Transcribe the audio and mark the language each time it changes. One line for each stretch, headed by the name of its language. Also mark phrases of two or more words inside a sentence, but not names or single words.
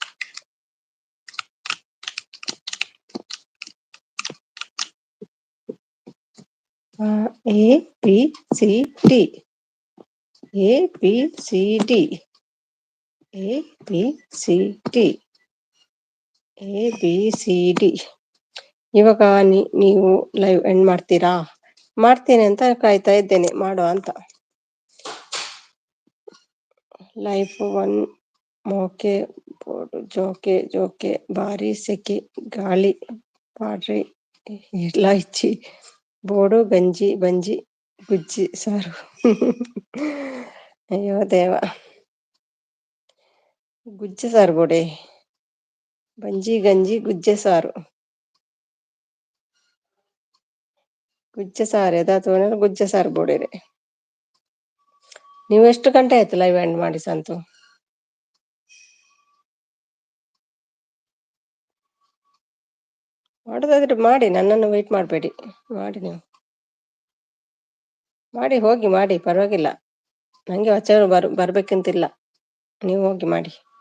English: A B C D A B C D A B C D A B C D.
Kannada: ಇವಾಗ ನೀವು
English: live end
Kannada: ಮಾಡ್ತೀರಾ? ಮಾಡ್ತೀನಿ ಅಂತ ಕಾಯ್ತಾ ಇದ್ದೇನೆ, ಮಾಡುವ ಅಂತ.
Tulu: ಲೈಫ್ ಒನ್ ಮೋಕೆ ಬೋಡು ಜೋಕೆ ಜೋಕೆ ಬಾರಿ ಸೆಕೆ ಗಾಳಿ ಪಾಡ್ರಿ ಇಲಾಯ್ಚಿ ಬೋಡು ಗಂಜಿ ಬಂಜಿ ಗುಜ್ಜಿ ಸಾರು.
Kannada: ಅಯ್ಯೋ ದೇವ.
Tulu: ಗುಜ್ಜೆ ಸಾರು ಬೋಡೆ ಬಂಜಿ ಗಂಜಿ ಗುಜ್ಜೆ ಸಾರು. ಗುಜ್ಜೆ ಸಾರು ಎದಾತು ಗುಜ್ಜೆ ಸಾರು ಬೋಡಿರೆ.
Kannada: ನೀವು ಎಷ್ಟು ಗಂಟೆ ಆಯ್ತು
English: live end
Kannada: ಮಾಡಿ ಸಂತು? ಮಾಡೋದಾದ್ರೆ ಮಾಡಿ, ನನ್ನನ್ನು ವೇಟ್ ಮಾಡಬೇಡಿ, ಮಾಡಿ ನೀವು. ಮಾಡಿ ಹೋಗಿ ಮಾಡಿ, ಪರವಾಗಿಲ್ಲ. ನಂಗೆ ವಚನ ಬರ್ಬೇಕಂತಿಲ್ಲ, ನೀವು ಹೋಗಿ ಮಾಡಿ.